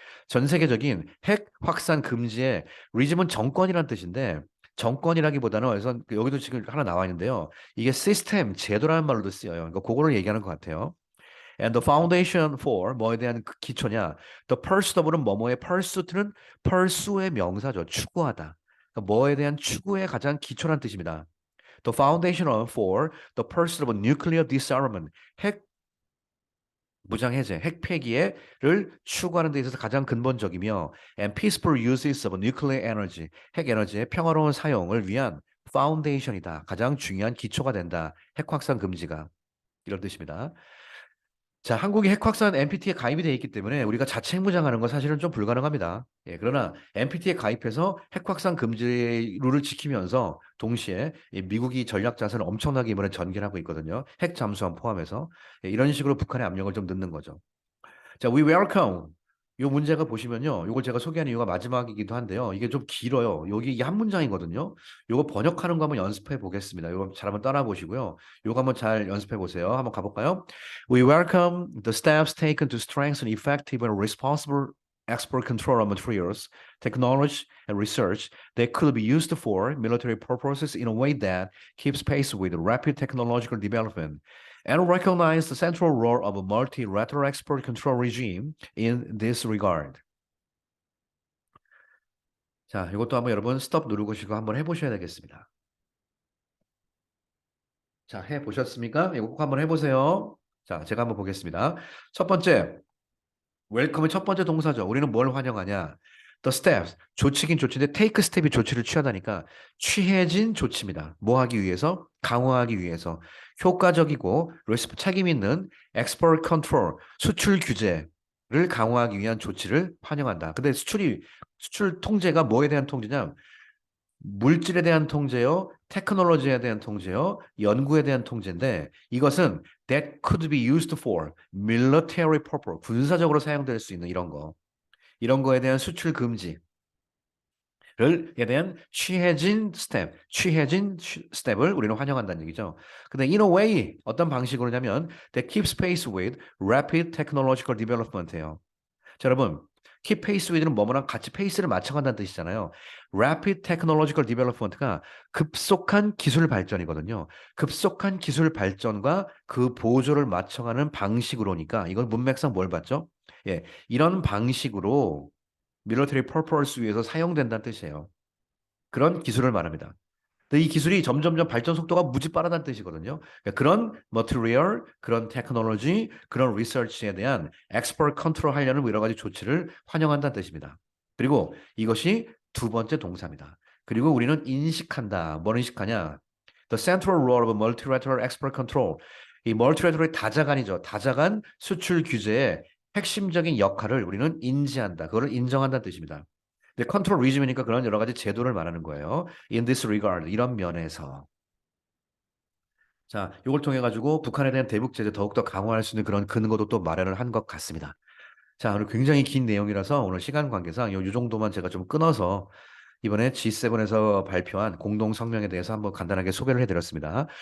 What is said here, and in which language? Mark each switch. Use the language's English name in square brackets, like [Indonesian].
[Korean] 전 세계적인 핵 확산 금지의 regime은 정권이라는 뜻인데 정권이라기보다는 그래서 여기도 지금 하나 나와 있는데요. 이게 시스템, 제도라는 말로도 쓰여요. 그러니까 그거를 얘기하는 것 같아요. [English] And the foundation for [Korean] 뭐에 대한 그 기초냐? [English] The pursuit of [Korean] 는 뭐뭐의 pursuit는 pursue의 명사죠. 추구하다. 그러니까 뭐에 대한 추구의 가장 기초란 뜻입니다. [English] The foundation for the pursuit of nuclear disarmament. [Korean] 핵 무장 해제, 핵 폐기를 추구하는 데 있어서 가장 근본적이며 [English] and peaceful uses of nuclear energy. [Korean] 핵 에너지의 평화로운 사용을 위한 파운데이션이다. 가장 중요한 기초가 된다. 핵 확산 금지가. 이런 뜻입니다. 자, 한국이 핵 확산 NPT에 가입이 되어 있기 때문에 우리가 자체 핵무장하는 건 사실은 좀 불가능합니다. 예, 그러나 NPT에 가입해서 핵 확산 금지 룰을 지키면서 동시에 이 미국이 전략 자산을 엄청나게 이번에 전개하고 있거든요. 핵 잠수함 포함해서. 예, 이런 식으로 북한의 압력을 좀 넣는 거죠. 자, [English] we welcome. [Korean] 요 문제가 보시면요. 요걸 제가 소개한 이유가 마지막이기도 한데요. 이게 좀 길어요. 여기 이게 한 문장이거든요. 요거 번역하는 거 한번 연습해 보겠습니다. 요거 잘 한번 따라 보시고요. 요거 한번 잘 연습해 보세요. 한번 가볼까요? [English] We welcome the steps taken to strengthen effective and responsible export control of materials, technology, and research that could be used for military purposes in a way that keeps pace with rapid technological development. And recognize the central role of a multilateral export control regime in this regard. [Korean] 자, 이것도 한번 여러분 스톱 누르시고 한번 해보셔야 되겠습니다. 자, 해보셨습니까? 이거 꼭 한번 해보세요. 자, 제가 한번 보겠습니다. 첫 번째, 웰컴의 첫 번째 동사죠. 우리는 뭘 환영하냐? The steps, 조치긴 조치인데 take step이 조치를 취하다니까 취해진 조치입니다. 뭐 하기 위해서? 강화하기 위해서. 효과적이고 책임 있는 export control, 수출 규제를 강화하기 위한 조치를 환영한다. 근데 수출 통제가 뭐에 대한 통제냐? 물질에 대한 통제요, 테크놀로지에 대한 통제요, 연구에 대한 통제인데 이것은 [English] that could be used for military purpose, [Korean] 군사적으로 사용될 수 있는 이런 거에 대한 수출 금지에 대한 취해진 스텝을 우리는 환영한다는 얘기죠. 근데 in a way 어떤 방식으로냐면 [English] that keeps pace with rapid technological development [Korean] 예요. 자, 여러분, keep pace with는 뭐뭐랑 같이 페이스를 맞춰간다는 뜻이잖아요. [English] Rapid technological development [Korean] 가 급속한 기술 발전이거든요. 급속한 기술 발전과 그 보조를 맞춰가는 방식으로니까 이건 문맥상 뭘 봤죠? 예, 이런 방식으로 military purpose 위해서 사용된다는 뜻이에요. 그런 기술을 말합니다. 근데 이 기술이 점점점 발전 속도가 무지 빠르다는 뜻이거든요. 그러니까 그런 material, 그런 테크놀로지, 그런 리서치에 대한 export control 하려는 여러 가지 조치를 환영한다는 뜻입니다. 그리고 이것이 두 번째 동사입니다. 그리고 우리는 인식한다. [English] 뭘 인식하냐? The central role of multilateral export control. [Korean] 이 multilateral의 다자간이죠. 다자간 수출 규제의 핵심적인 역할을 우리는 인지한다. 그거를 인정한다는 뜻입니다. 근데 컨트롤 리즘이니까 그런 여러 가지 제도를 말하는 거예요. [English] In this regard, [Korean] 이런 면에서. 자, 이걸 통해 가지고 북한에 대한 대북 제재 더욱더 강화할 수 있는 그런 근거도 또 마련을 한 것 같습니다. 자, 오늘 굉장히 긴 내용이라서 오늘 시간 관계상 이 정도만 제가 좀 끊어서 이번에 G7에서 발표한 공동 성명에 대해서 한번 간단하게 소개를 해드렸습니다.